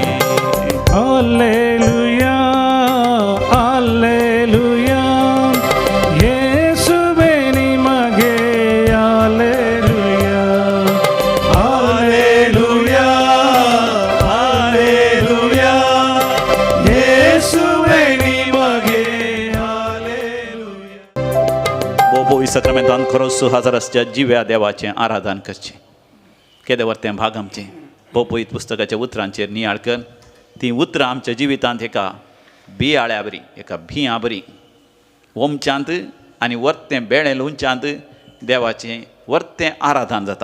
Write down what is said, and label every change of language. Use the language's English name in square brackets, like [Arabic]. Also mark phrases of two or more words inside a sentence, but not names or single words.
[Kannada] ಹಲ್ಲೆಲೂಯಾ ಹಲ್ಲೆಲೂಯಾ ಯೇಸುವೇ ನಿಮಗೆ ಹಲ್ಲೆಲೂಯಾ. ಹಲ್ಲೆಲೂಯಾ ಹಲ್ಲೆಲೂಯಾ ಯೇಸುವೇ ನಿಮಗೆ ಹಲ್ಲೆಲೂಯಾ. [Konkani] बोपोई सक्रामेंतांत खरोच सुहाजाराच्या जिव्या देवाचें आराधन करचें. केदें वर्तें भाग आमचें बोपोईत पुस्तकाच्या उतरांचेर नियाळ कर. ती उतरां आमच्या जिवितांत एका बियाळ्या बरी, एका भियां बरी ओमच्यांत आनी वर्तें बेळें लोणच्यांत देवाचें वर्तें आराधन जाता.